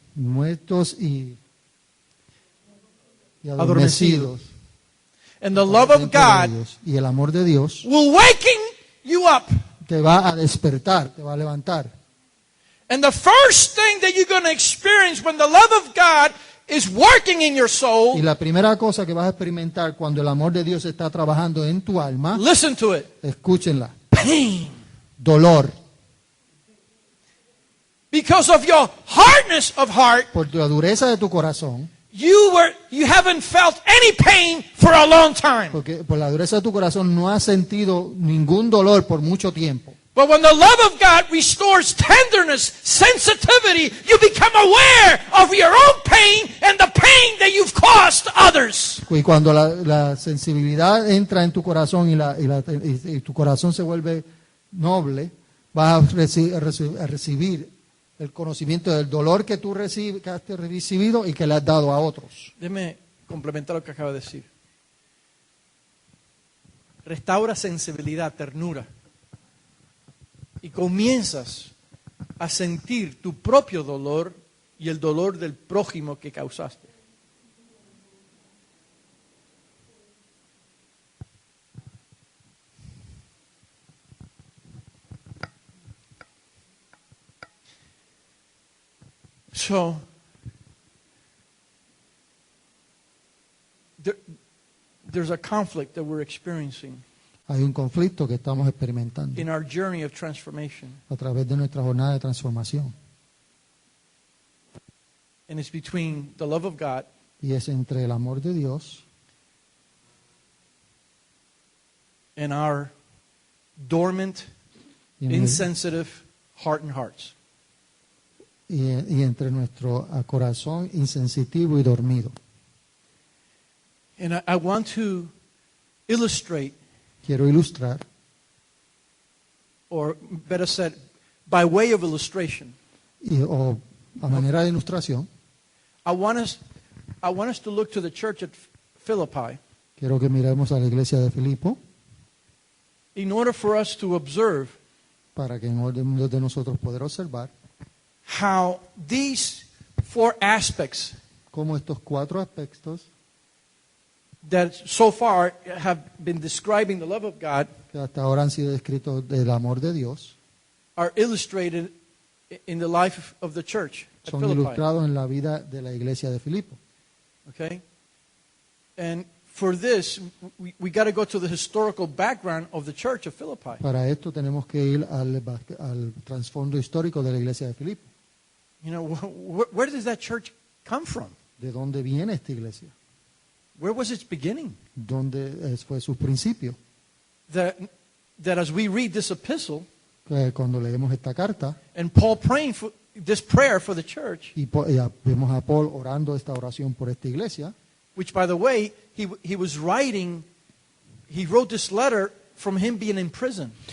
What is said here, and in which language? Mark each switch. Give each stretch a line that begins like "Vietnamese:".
Spanish: muertos y adormecidos.
English: And the love of God
Spanish: Y el amor de Dios
English: will waken you up.
Spanish: te va a despertar, te va a levantar.
English: And the first thing that you're going to experience when the love of God is working in your
Spanish: Y
English: soul,
Spanish: la primera cosa que vas a experimentar cuando el amor de Dios está trabajando en tu alma,
English: listen to it,
Spanish: escúchenla,
English: pain.
Spanish: dolor.
English: Because of your hardness of heart,
Spanish: Por la dureza de tu corazón,
English: you haven't felt any pain for a long time.
Spanish: Porque por la dureza de tu corazón no has sentido ningún dolor por mucho tiempo.
English: But when the love of God restores tenderness, sensitivity, you become aware of your own pain and the pain that you've caused others.
Spanish: Y cuando la sensibilidad entra en tu corazón y tu corazón se vuelve noble, vas a recibir el conocimiento del dolor que tú que has recibido y que le has dado a otros. Déjeme complementar lo que acaba de decir. Restaura sensibilidad, ternura. Y comienzas a sentir tu propio dolor y el dolor del prójimo que causaste.
English: So, there's a conflict that we're experiencing
Spanish: Hay un conflicto que estamos experimentando
English: in our journey of transformation,
Spanish: a través de nuestra jornada de transformación.
English: and it's between the love of God
Spanish: Y es entre el amor de Dios
English: and our dormant,
Spanish: y,
English: insensitive heart and hearts.
Spanish: y entre nuestro corazón insensitivo y dormido.
English: And I want to illustrate,
Spanish: Quiero ilustrar,
English: or better said, by way of illustration,
Spanish: o a manera de ilustración,
English: I want us to look to the church at Philippi
Spanish: quiero que miremos a la iglesia de Filipo
English: in order for us to observe
Spanish: para que en orden de nosotros poder observar
English: how these four aspects
Spanish: cómo estos 4 aspectos
English: that so far have been describing the love of God
Spanish: que hasta ahora han sido descritos del amor de Dios
English: are illustrated in the life of the church at
Spanish: son
English: Philippi.
Spanish: ilustrados en la vida de la iglesia de Filipo.
English: Okay? And for this, we got to go to the historical background of the church of Philippi.
Spanish: Para esto tenemos que ir al trasfondo histórico de la iglesia de Filipo.
English: You know, where does that church come from?
Spanish: ¿De dónde viene esta iglesia?
English: Where was its beginning?
Spanish: ¿Dónde fue su principio?
English: That as we read this epistle,
Spanish: Cuando leemos esta carta
English: and Paul praying for this prayer for the church,
Spanish: y vemos a Paul orando esta oración por esta iglesia,
English: which by the way, he wrote this letter from him being in prison.